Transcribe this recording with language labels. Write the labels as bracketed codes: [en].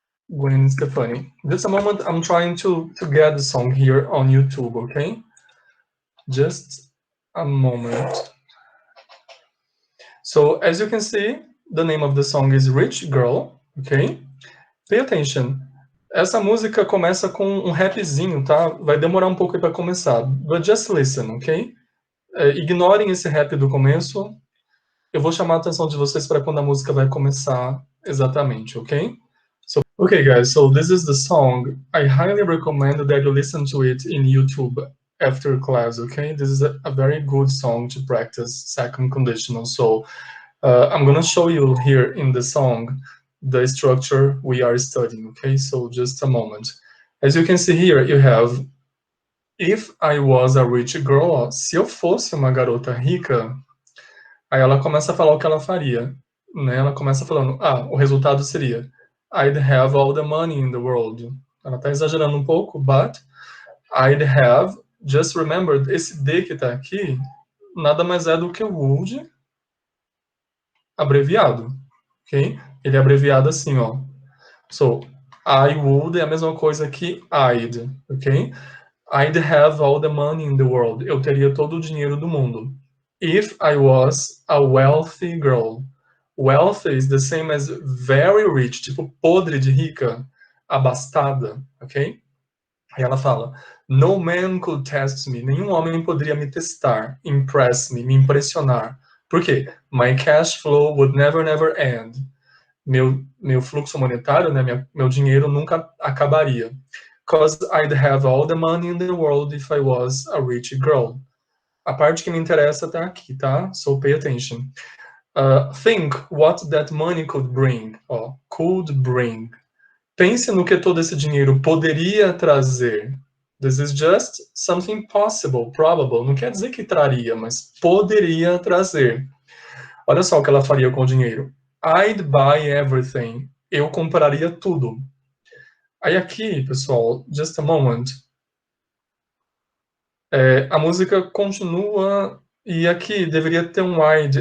[en] Gwen Stefani. Just a moment, I'm trying to get the song here on YouTube, okay? Just a moment. So as you can see, the name of the song is Rich Girl, okay? Pay attention. [pt] Essa música começa com um rapzinho, tá? Vai demorar um pouco para começar, [en] but just listen, ok? [pt] Ignorem esse rap do começo. Eu vou chamar a atenção de vocês para quando a música vai começar exatamente, ok? [en] Okay, guys, so this is the song. I highly recommend that you listen to it in YouTube after class, okay? This is a very good song to practice second conditional. So I'm gonna show you here in the song the structure we are studying, okay? So just a moment. As you can see here, you have, if I was a rich girl, [pt] se eu fosse uma garota rica, aí ela começa a falar o que ela faria, né? Ela começa falando, o resultado seria, [en] I'd have all the money in the world. [pt] Ela tá exagerando um pouco, [en] but I'd have, just remember, [pt] esse D que tá aqui, nada mais é do que o would abreviado, ok? Ele é abreviado assim, ó. [en] So, I would [pt] é a mesma coisa que I'd, ok? [en] I'd have all the money in the world. [pt] Eu teria todo o dinheiro do mundo. [en] If I was a wealthy girl. Wealthy is the same as very rich, [pt] tipo podre de rica, abastada, [en] ok? [pt] Aí ela fala, [en] no man could test me. [pt] Nenhum homem poderia me testar, [en] impress me, [pt] me impressionar. Por quê? [en] My cash flow would never end. [pt] Meu fluxo monetário, né, meu dinheiro nunca acabaria. [en] Because I'd have all the money in the world if I was a rich girl. [pt] A parte que me interessa tá aqui, tá? [en] So pay attention. Think what that money could bring. Ó, could bring. [pt] Pense no que todo esse dinheiro poderia trazer. [en] This is just something possible, probable. [pt] Não quer dizer que traria, mas poderia trazer. Olha só o que ela faria com o dinheiro. [en] I'd buy everything. [pt] Eu compraria tudo. Aí aqui, pessoal, [en] just a moment. [pt] A música continua e aqui deveria ter um I'd.